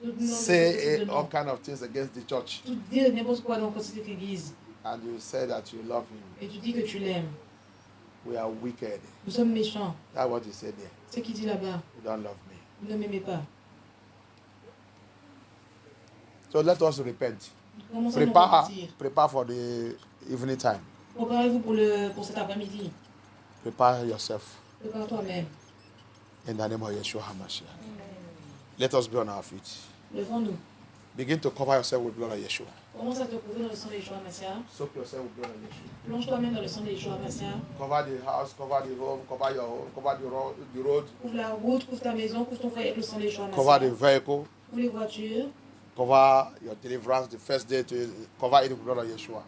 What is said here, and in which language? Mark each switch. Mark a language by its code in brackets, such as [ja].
[en] Say all kind of things against the church. [fr] Tout dire n'importe quoi dans cette église. [en] And you say that you love him. [fr] Et tu dis que tu l'aimes. [en] We are wicked. [fr] Nous sommes méchants. [en] That's what he said there. [fr] C'est ce qu'il dit là-bas. [en] You don't love me. [fr] Vous ne m'aimez pas. [en] So let us repent. [fr] Commençons à nous repentir. [en] Prepare for the evening time. [fr] Préparez-vous pour cet après-midi. [en] Prepare yourself [fr] Prépare toi-même. [en] in the name of Yeshua HaMashiach. Let us be on our feet. [fr] Levons-nous. [en] Begin to cover yourself with blood of Yeshua. [fr] Commence à te couvrir dans le sang de Yeshua Mashiach. [en] Soak yourself with blood of Yeshua. [fr] Plonge toi-même dans le sang de Yeshua Mashiach. [en] Cover the house, cover the home, cover your home, cover the road, [fr] Couvre la route, couvre ta maison, couvre ton foyer avec le sang de Yeshua [en] cover the [fr] Mashiach. [en] vehicle, [fr] Couvre les voitures. [en] cover your deliverance the first day to cover it with the blood of Yeshua.